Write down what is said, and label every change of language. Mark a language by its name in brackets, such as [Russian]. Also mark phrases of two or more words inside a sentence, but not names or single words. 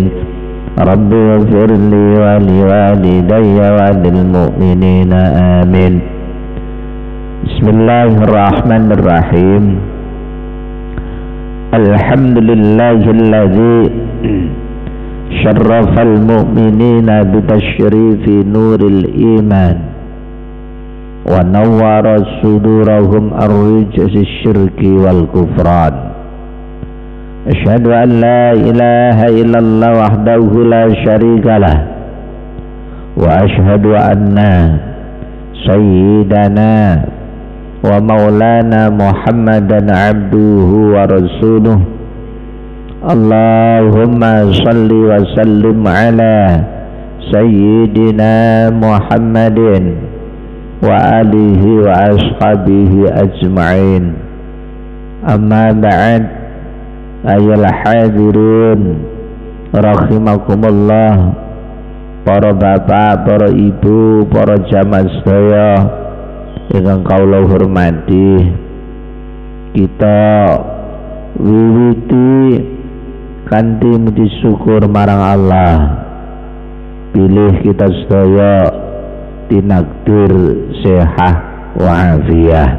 [Arabic] رب اغفر لي ولوالدي وللمؤمنين آمين. Bismillahirrahmanirrahim. الحمد لله الذي شرف المؤمنين بتشريف نور الإيمان ونور صدورهم الرجس الشرك والكفران. أشهد أن لا إله إلا الله وحده لا شريك له وأشهد أن سيدنا ومولانا محمدا عبده ورسوله. اللهم صل وسلم على سيدنا محمد وآله وأصحابه أجمعين. أما بعد. [Javanese] Ayol [Arabic] حاضرين رحمكم الله, [Javanese] para bapak, para ibu, para jamaah sedaya ingkang kawula hormati. Kita wiwiti kanthi muji syukur marang Allah pilih kita sedaya tinakdir sehat [Arabic] وعافية.